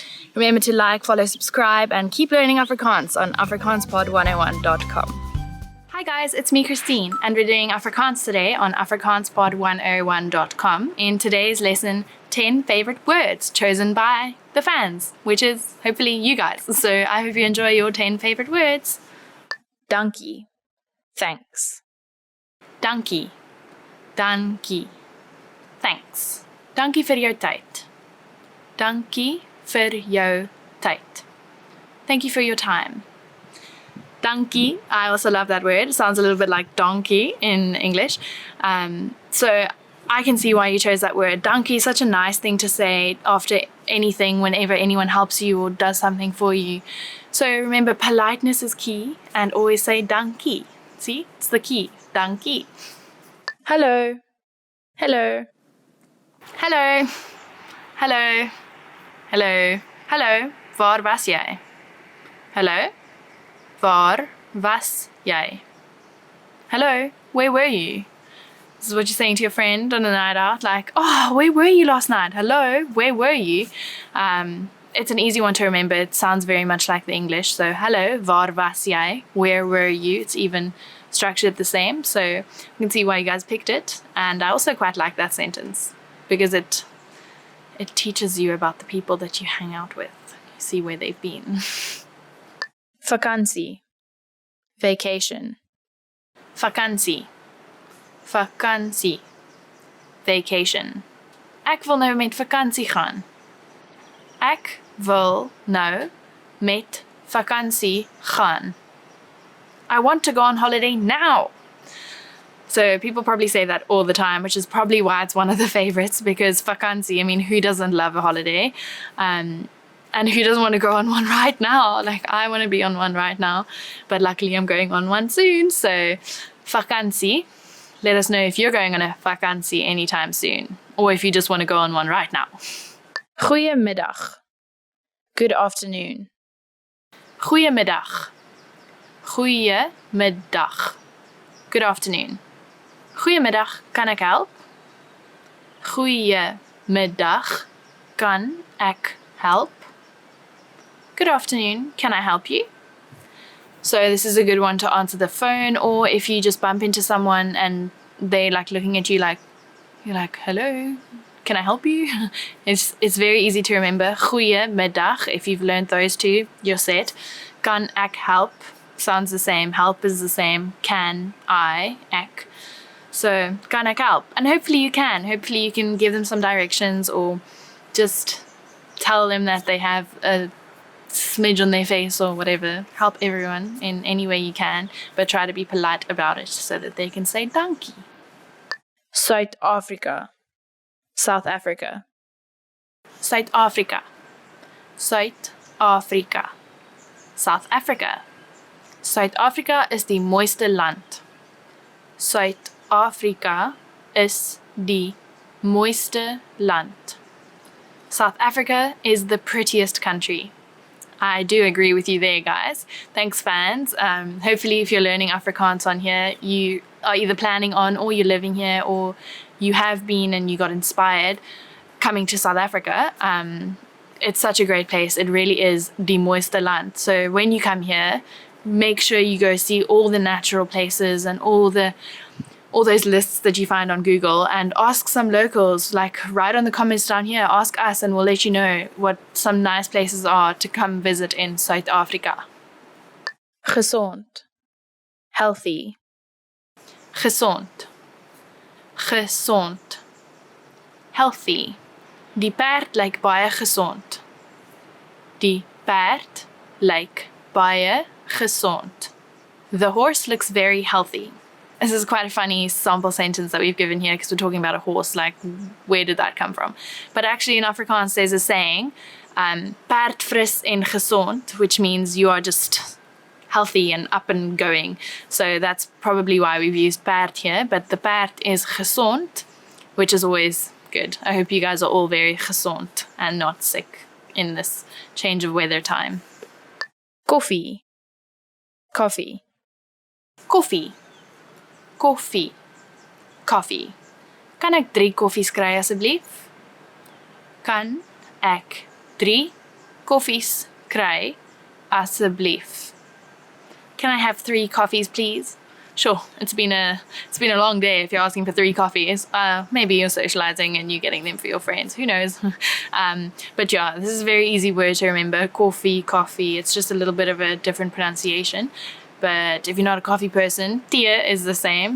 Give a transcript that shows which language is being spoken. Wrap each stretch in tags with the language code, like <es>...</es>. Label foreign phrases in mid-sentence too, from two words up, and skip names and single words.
<en>Remember to like, follow, subscribe, and keep learning Afrikaans on afrikaanspod101.com. Hi guys, it's me Christine, and we're doing Afrikaans today on afrikaanspod101.com. In today's lesson, 10 favorite words chosen by the fans, which is hopefully you guys. So I hope you enjoy your 10 favorite words.</en> <af>Dankie. Thanks. Dankie. Dankie. Thanks. Dankie vir jou tyd. Dankie vir jou tyd.</af> <en>Thank you for your time. Dankie. I also love that word. It sounds a little bit like donkey in English. So I can see why you chose that word. Dankie is such a nice thing to say after anything, whenever anyone helps you or does something for you. So remember, politeness is key, and always say dankie. See, it's the key. Dankie. Hello. Hello. Hello. Hello. Hello. Hello.</en> <af>Waar was jy? Hello. Waar was jy?</af> <en>Hello, where were you? This is what you're saying to your friend on a night out, like, oh, where were you last night? Hello, where were you? It's an easy one to remember. It sounds very much like the English. So, hello,</en> <af>waar was jy?</af> <en>Where were you? It's even structured the same. So you can see why you guys picked it. And I also quite like that sentence because it teaches you about the people that you hang out with. You see where they've been.</en> <af>Vakansie. Vacation. Vakansie. Vakansie.</af> <en>Vacation.</en> <af>Ek wil nou met vakansie gaan. Ek wil nou met vakansie gaan.</af> <en>I want to go on holiday now. So people probably say that all the time, which is probably why it's one of the favorites, because vakansie, I mean, who doesn't love a holiday? And who doesn't want to go on one right now? Like, I want to be on one right now, but luckily I'm going on one soon. So, vakansie. Let us know if you're going on a vakansie anytime soon, or if you just want to go on one right now.</en> <af>Goeiemiddag.</af> <en>Good afternoon.</en> <af>Goeiemiddag. Goeiemiddag.</af> <en>Good afternoon.</en> <af>Goeiemiddag, kan ek help? Goeiemiddag, kan ek help?</af> <en>Good afternoon, can I help you? So this is a good one to answer the phone, or if you just bump into someone and they like looking at you like, you're like, hello, can I help you? It's very easy to remember. Goeiemiddag, if you've learned those two, you're set.</en> <af>Kan ek help?</af> <en>Sounds the same. Help is the same. Can I,</en> <af>ek. So, kan ek help?</af> <en>And hopefully you can. Hopefully you can give them some directions or just tell them that they have a smidge on their face or whatever. Help everyone in any way you can, but try to be polite about it so that they can say dankie. South Africa. South Africa. South Africa. South Africa. South Africa. South Africa</en> <af>is die mooiste land. South Africa is die mooiste land.</af> <en>South Africa is the prettiest country. I do agree with you there, guys. Thanks, fans. Hopefully, if you're learning Afrikaans on here, you are either planning on or you're living here, or you have been and you got inspired coming to South Africa. it's such a great place. It really is</en> <af>die mooiste land.</af> <en>So when you come here, make sure you go see all the natural places and all those lists that you find on Google, and ask some locals, like write on the comments down here, ask us, and we'll let you know what some nice places are to come visit in South Africa.</en> <af>Gezond. Healthy. Gezond. Gezond.</af> <en>Healthy.</en> <af>Die perd lyk baie gesond. Die perd lyk baie gesond.</af> <en>The horse looks very healthy. This is quite a funny sample sentence that we've given here because we're talking about a horse, like where did that come from? But actually in Afrikaans there's a saying,</en> <af>perd fris en gezond,</af> <en>which means you are just healthy and up and going. So that's probably why we've used perd here, but the perd is gezond, which is always good. I hope you guys are all very gezond and not sick in this change of weather time.</en> <af>Koffie. Coffee. Koffie. Koffie.</af> <en>Coffee.</en> <af>Kan ek 3 koffies kry asseblief? Kan ek 3 koffies kry asseblief?</af> <en>Can I have 3 coffees, please? Sure, it's been a long day if you're asking for 3 coffees. Maybe you're socializing and you're getting them for your friends. Who knows? But yeah, this is a very easy word to remember. Coffee, coffee. It's just a little bit of a different pronunciation. But if you're not a coffee person, tea is the same.</en>